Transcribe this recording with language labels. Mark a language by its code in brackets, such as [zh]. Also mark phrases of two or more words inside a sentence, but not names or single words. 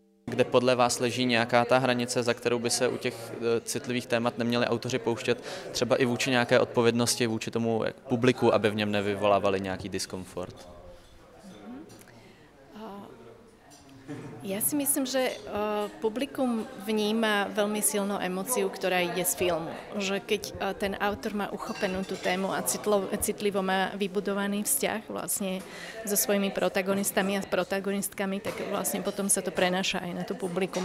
[cs] kde podle vás leží nějaká ta hranice, za kterou by se u těch citlivých témat neměli autoři pouštět, třeba i vůči nějaké odpovědnosti, vůči tomu publiku, aby v něm nevyvolávali nějaký diskomfort? [sk] Ja si myslím, že publikum vníma veľmi silnú emóciu, ktorá ide z filmu. Že keď ten autor má uchopenú tú tému a citlivo má vybudovaný vzťah vlastne so svojimi protagonistami a s protagonistkami, tak vlastne potom sa to prenáša aj na to publikum.